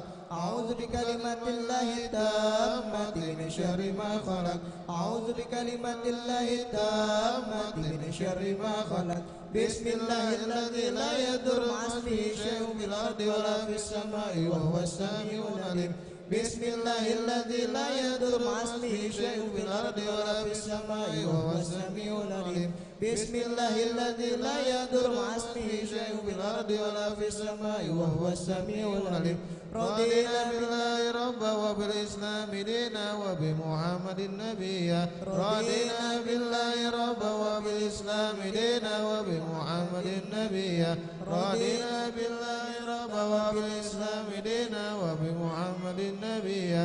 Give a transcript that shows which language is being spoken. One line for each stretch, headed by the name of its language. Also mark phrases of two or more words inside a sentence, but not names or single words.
Arabic: أعوذ بكلمات الله التامة من شر ما خلق. أعوذ بكلمات الله التامة من شر ما خلق. بسم الله الذي لا يضر مع اسمه شيء في الأرض ولا في السماء وهو السميع العليم. بسم الله الذي لا يضر مع اسمه شيء في الأرض ولا في السماء وهو السميع العليم. بسم الله الذي لا يضر مع اسمه شيء في الأرض ولا في السماء وهو السميع العليم. رضينا بالله ربا وبالإسلام دينا وبمحمد نبيا رضينا بالله ربا وبالإسلام دينا وبمحمد نبيا رضينا بالله ربا وبالإسلام دينا وبمحمد نبيا